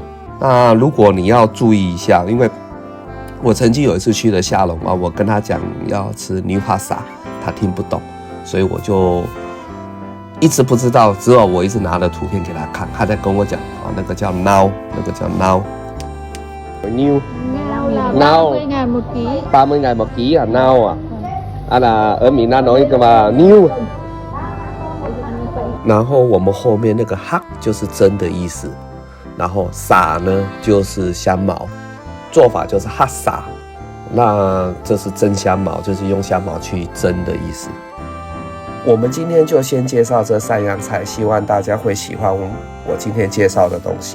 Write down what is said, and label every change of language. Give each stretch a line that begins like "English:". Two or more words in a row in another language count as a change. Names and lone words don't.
Chinese: 那如果你要注意一下，因为我曾经有一次去了下龙我跟他讲要吃 new hasa， 他听不懂，所以我就一直不知道，只有我一直拿了图片给他看，他在跟我讲那个叫 now， 那个叫 now。
Vietnamese: Nau 30 ngàn 1 ký à? Nau à? là ở miền Nam nói cái mà new。
Chinese: 然后我们后面那个 hak 就是蒸的意思，然后 sa 呢就是香茅，做法就是 hasa， 那这是蒸香茅，就是用香茅去蒸的意思。我们今天就先介绍这3样菜，希望大家会喜欢我今天介绍的东西。